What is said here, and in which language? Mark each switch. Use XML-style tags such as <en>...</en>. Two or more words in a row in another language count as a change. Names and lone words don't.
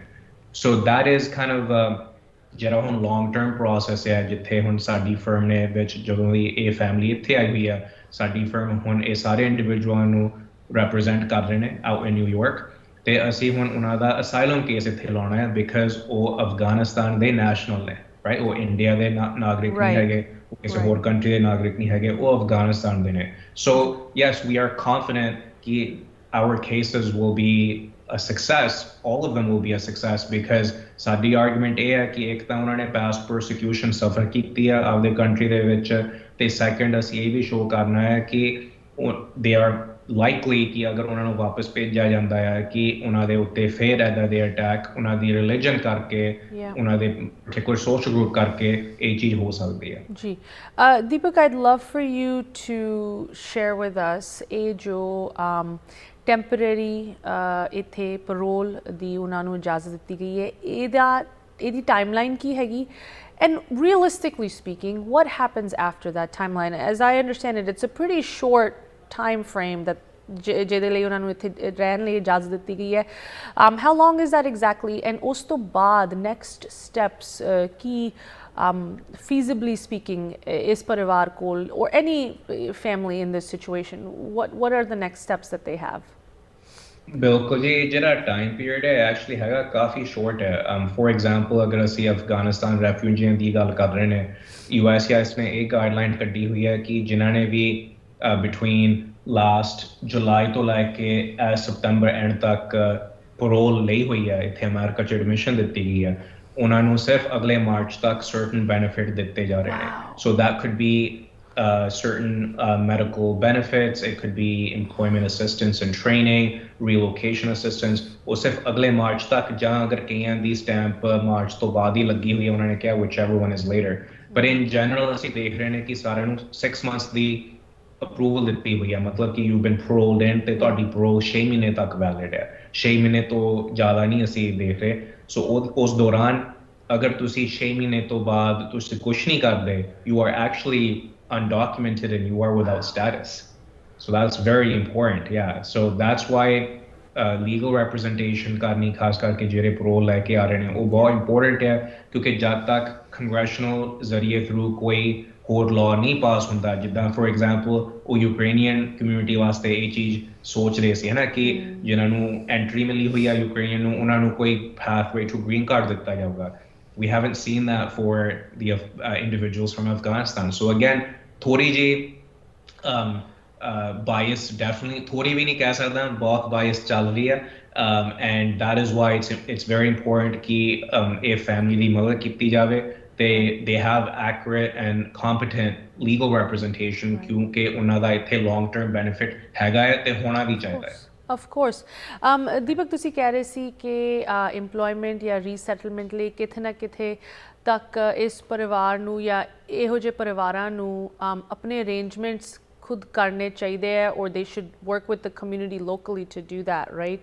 <en>so that is kind of</en> <pa>ਜਿਹੜਾ ਹੁਣ</pa> <en>long term process</en> <pa>ਹੈ, ਜਿੱਥੇ ਹੁਣ ਸਾਡੀ ਫਰਮ ਨੇ ਵਿੱਚ ਜਦੋਂ ਦੀ ਇਹ ਫੈਮਿਲੀ ਇੱਥੇ ਆਈ ਹੋਈ ਆ, ਸਾਡੀ ਫਰਮ ਹੁਣ ਇਹ ਸਾਰੇ ਇੰਡੀਵਿਜੂਅਲਾਂ ਨੂੰ ਰੈਪਰੈਜ਼ੈਂਟ ਕਰ ਰਹੇ ਨੇ</pa> <en>out in New York.</en> <pa>ਅਤੇ ਅਸੀਂ ਹੁਣ ਉਹਨਾਂ ਦਾ</pa> <en>asylum case</en> <pa>ਇੱਥੇ ਲਾਉਣਾ ਹੈ ਬਿਕਾਜ਼ ਉਹ ਅਫਗਾਨਿਸਤਾਨ ਦੇ ਨੈਸ਼ਨਲ ਨੇ, ਰਾਈਟ। ਉਹ ਇੰਡੀਆ ਦੇ ਨਾਗਰਿਕ ਨਹੀਂ ਹੈਗੇ, ਉਹ ਕਿਸੇ ਹੋਰ ਕੰਟਰੀ ਦੇ ਨਾਗਰਿਕ ਨਹੀਂ ਹੈਗੇ, ਉਹ ਅਫਗਾਨਿਸਤਾਨ ਦੇ ਨੇ।</pa> <en>So yes, we are confident</en> <pa>ਕਿ</pa> <en>our cases will be a success, all of them will be a success, because</en> <pa>ਸਾਡੀ ਆਰਗੂਮੈਂਟ ਇਹ ਹੈ ਕਿ ਇੱਕ ਤਾਂ ਉਹਨਾਂ ਨੇ</pa> <en>past persecution suffer</en> <pa>ਕੀਤੀ ਆ ਆਪਦੇ ਕੰਟਰੀ ਦੇ ਵਿੱਚ, ਅਤੇ ਸੈਕਿੰਡ ਅਸੀਂ ਇਹ ਵੀ ਸ਼ੋਅ ਕਰਨਾ ਹੈ ਕਿ</pa> <en>they are likely</en> <pa>ਕਿ ਅਗਰ ਉਹਨਾਂ ਨੂੰ ਵਾਪਸ ਭੇਜਿਆ ਜਾਂਦਾ ਹੈ ਕਿ ਉਹਨਾਂ ਦੇ ਉੱਤੇ ਫਿਰ ਇੱਦਾਂ ਦੇ ਅਟੈਕ ਉਹਨਾਂ ਦੀ ਰਿਲੀਜਨ ਕਰਕੇ, ਉਹਨਾਂ ਦੇ</pa> <en>particular social group</en> <pa>ਕਰਕੇ ਇਹ ਚੀਜ਼ ਹੋ ਸਕਦੀ ਹੈ। ਜੀ ਦੀਪਕ,</pa> <en>I'd love for you to share with us</en> <pa>ਇਹ ਜੋ ਟੈਂਪਰੇਰੀ ਇੱਥੇ ਪਰੋਲ ਦੀ ਉਹਨਾਂ ਨੂੰ ਇਜਾਜ਼ਤ ਦਿੱਤੀ ਗਈ ਹੈ, ਇਹਦੀ ਟਾਈਮਲਾਈਨ ਕੀ ਹੈਗੀ?</pa> <en>And realistically speaking, what happens after that timeline? As I understand it, it's a pretty short time frame that</en> <pa>ਜਿਹਦੇ ਲਈ ਉਹਨਾਂ ਨੂੰ ਇੱਥੇ ਰਹਿਣ ਲਈ ਇਜਾਜ਼ਤ ਦਿੱਤੀ ਗਈ ਹੈ।</pa> <en>How long is that exactly and</en> <pa>ਉਸ ਤੋਂ ਬਾਅਦ</pa> <en>next steps ਕੀ feasibly speaking is</en> <pa>ਪਰਿਵਾਰ ਕੋਲ</pa> <en>or any family in this situation, what are the next steps that they have?</en> <pa>ਬਿਲਕੁਲ ਜੀ, ਜਿਹੜਾ</pa> <en>time period</en> <pa>ਹੈ ਐਕਚੁਅਲੀ ਹੈਗਾ ਕਾਫੀ ਸ਼ੋਰਟ ਹੈ।</pa> <en>for example</en> <pa>ਅਗਰ ਅਸੀਂ ਅਫਗਾਨਿਸਤਾਨ ਰੈਫਿਊਜੀਆਂ ਦੀ ਗੱਲ ਕਰ ਰਹੇ ਨੇ, USCIS ਨੇ ਇਹ ਗਾਈਡਲਾਈਨ ਕੱਢੀ ਹੋਈ ਹੈ ਕਿ ਜਿਨ੍ਹਾਂ ਨੇ ਵੀ</pa> <en>between last July</en> <pa>ਤੋਂ ਲੈ ਕੇ</pa> <en>September end</en> <pa>ਤੱਕ ਪਰੋਲ ਲਈ ਹੋਈ ਹੈ, ਇੱਥੇ ਅਮਰੀਕਾ 'ਚ ਐਡਮਿਸ਼ਨ ਦਿੱਤੀ ਗਈ ਹੈ, ਉਹਨਾਂ ਨੂੰ ਸਿਰਫ ਅਗਲੇ ਮਾਰਚ ਤੱਕ</pa> <en>certain benefit</en> <pa>ਦਿੱਤੇ ਜਾ ਰਹੇ ਨੇ।</pa> <en>So that could be certain medical benefits, it could be employment assistance and training, relocation assistance।</en> <pa>ਉਹ ਸਿਰਫ ਅਗਲੇ ਮਾਰਚ ਤੱਕ, ਜਾਂ ਅਗਰ ਕਈਆਂ ਦੀ ਸਟੈਂਪ ਮਾਰਚ ਤੋਂ ਬਾਅਦ ਹੀ ਲੱਗੀ ਹੋਈ ਹੈ, ਉਹਨਾਂ ਨੇ ਕਿਹਾ</pa> <en>whichever one is later, but in general</en> <pa>ਅਸੀਂ ਦੇਖ ਰਹੇ ਨੇ ਕਿ ਸਾਰਿਆਂ ਨੂੰ 6 months ਦੀ ਅਪਰੂਵਲ ਦਿੱਤੀ ਹੋਈ ਹੈ, ਮਤਲਬ ਕਿ</pa> <en>you been paroled in</en> <pa>ਤੇ ਤੁਹਾਡੀ parole 6 ਮਹੀਨੇ ਤੱਕ ਵੈਲਿਡ ਹੈ। 6 ਮਹੀਨੇ ਤੋਂ ਜ਼ਿਆਦਾ ਨਹੀਂ ਅਸੀਂ ਦੇਖ ਰਹੇ। ਸੋ ਉਸ ਦੌਰਾਨ ਅਗਰ ਤੁਸੀਂ 6 ਮਹੀਨੇ ਤੋਂ ਬਾਅਦ ਤੁਸੀਂ ਕੁਛ ਨਹੀਂ ਕਰਦੇ,</pa> <en>you are actually undocumented and you are without status. So that's very important, yeah. So that's why legal representation</en> <pa>ਕਰਨੀ ਖਾਸ ਕਰਕੇ ਜਿਹੜੇ parole ਲੈ ਕੇ ਆ ਰਹੇ ਨੇ ਉਹ ਬਹੁਤ important ਹੈ, ਕਿਉਂਕਿ ਜਦ ਤੱਕ congressional ਜ਼ਰੀਏ through ਕੋਈ ਹੋਰ law ਨਹੀਂ ਪਾਸ ਹੁੰਦਾ, ਜਿੱਦਾਂ</pa> <en>for example</en> <pa>ਉਹ</pa> <en>Ukrainian community</en> <pa>ਵਾਸਤੇ ਇਹ ਚੀਜ਼ ਸੋਚ ਰਹੇ ਸੀ ਹੈ ਨਾ ਕਿ ਜਿਨ੍ਹਾਂ ਨੂੰ ਐਂਟਰੀ ਮਿਲੀ ਹੋਈ ਆ ਯੂਕਰੇਨੀਅਨ ਨੂੰ, ਉਹਨਾਂ ਨੂੰ ਕੋਈ</pa> <en>pathway to green card</en> <pa>ਦਿੱਤਾ ਜਾਊਗਾ।</pa> <en>We haven't seen that for the individuals from Afghanistan. So again,</en> <hi>थोड़ी जी</hi> <en>bias definitely,</en> <hi>थोड़ी भी नहीं कह सकता, बहुत bias चल रही है,</hi> <en>and that is why it's very important कि a family</en> <pa>ਦੀ ਮਦਦ ਕੀਤੀ ਜਾਵੇ,</pa> <en>they have accurate and competent legal representation,</en> <pa>ਕਿਉਂਕਿ ਉਹਨਾਂ ਦਾ ਇੱਥੇ</pa> <en>long term benefit</en> <pa>ਹੈਗਾ ਹੈ ਤੇ ਹੋਣਾ ਵੀ ਚਾਹੀਦਾ ਹੈ।</pa> <en>Of course.</en> <pa>ਦੀਪਕ, ਤੁਸੀਂ ਕਹਿ ਰਹੇ ਸੀ ਕਿ employment ਜਾਂ ਰੀਸੈਟਲਮੈਂਟ ਲਈ ਕਿਤੇ ਨਾ ਕਿਤੇ ਤੱਕ ਇਸ ਪਰਿਵਾਰ ਨੂੰ ਜਾਂ ਇਹੋ ਜਿਹੇ ਪਰਿਵਾਰਾਂ ਨੂੰ ਆਪਣੇ ਅਰੇਂਜਮੈਂਟਸ ਖੁਦ ਕਰਨੇ ਚਾਹੀਦੇ ਹੈ,</pa> <en>or they should work with the community locally to do that, right?</en>